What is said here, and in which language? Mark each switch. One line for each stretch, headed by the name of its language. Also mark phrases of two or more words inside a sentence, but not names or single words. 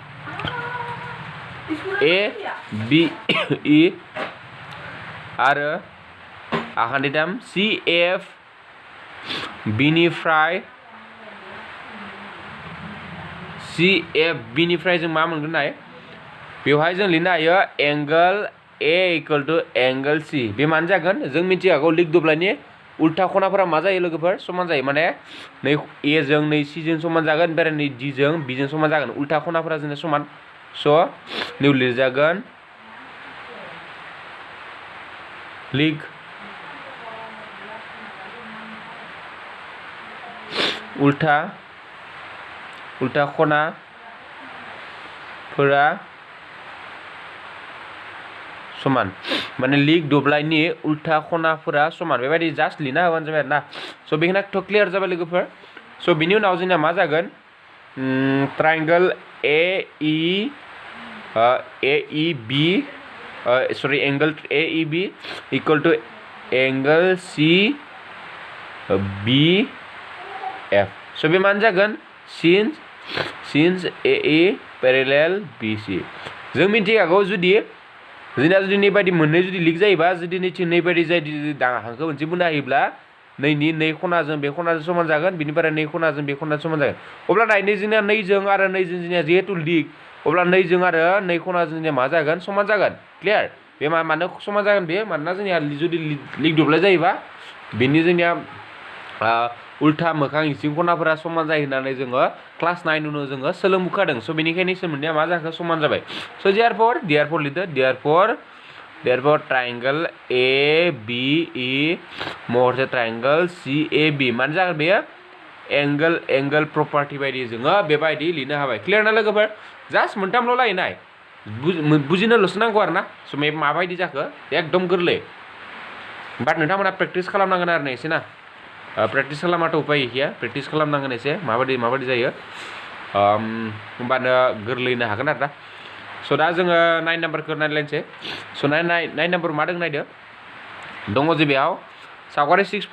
Bodo: ए बी ई आरो आखान्थिथाम सी एफ बिनिफ्राय सी एफ बिनिफ्राय जों मा मोनगोन नाय बेवहाय जों लिरनो हायो
English: angle A equal to angle C
Bodo: बे मानो जागोन जों मिथिखागौ लिग दब्लायनि उल्था खनाफोरा मा जायो लोगोफोर समान जायो माने नै ए जों नै सी जों समान जागोन ओमफ्राय नै डी जों बी जों समान जागोन उल्था खनाफोरा जोंना समान स' नै लिरजागोन लिग उल्था खनाफोरा समान माने लिग दब्लायनि उल्था खनाफोरा समान बेबायदि जास्ट लिरना होबानो जाबाय आरोना स' बेखिनिथ' क्लियार जाबाय लोगोफोर स' बिनि उनाव जोंना मा जागोन
English: triangle A
Bodo: ई बी सरि
English: angle A E B equal to angle C B F
Bodo: स' बे मानो जागोन
English: since A E parallel B C
Bodo: जों मिथिखागौ जुदि नैबायदि मोननै जुदि लिग जायोबा जुदि नैथिं नैबायदि जाय हांखो मोनसे बुंनो हायोब्ला नैनि नै खनाजों बे खनाजों समान जागोन बिनिफ्राय नै खनाजों बे खनाजों समान जागोन अब्ला नायनो जोंनिया नैजों आरो नैजों जोंनिया जिहेतु लिग अब्ला नैजों आरो नै खनाजों जोंनिया मा जागोन समान जागोन क्लियार बे मानो समान जागोन बे मानोना जोंनिया जुदि लिग दब्लाय जायोबा बेनि जोंनिया उल्था मोखां इसिं खनाफोरा समान जायो होननानै जोङो क्लास 9 उनाव जोङो सोलोंबोखादों स' बेनिखायनो सोमोन्दैया मा जाखो समान जाबाय स' देयरफोर लिरदो
English: therefore triangle A B E
Bodo: महरसे
English: triangle C A B
Bodo: मानो जागोन बेयो
English: angle property
Bodo: बायदि जोङो बेबायदि लिरनो हाबाय क्लियार ना लोगोफोर जास्ट मोनथामल' लायनाय बुजिनोल'सो नांगौ आरो ना स' माबायदि जाखो एकदम गोरलै बाट नोंथांमोना प्रेक्टिस खालामनांगोन आरो ना एसे ना प्रेक्टिस खालामाथ' उपाय गैया प्रेक्टिस खालामनांगोन एसे माबायदि जायो होमबानो गोरलैनो हागोन आरो ना स' दा जोङो 9 नाम्बारखौ नायलायनोसै स' 9 नाम्बार मा दं नायदो दङ जे बेयाव सावगारि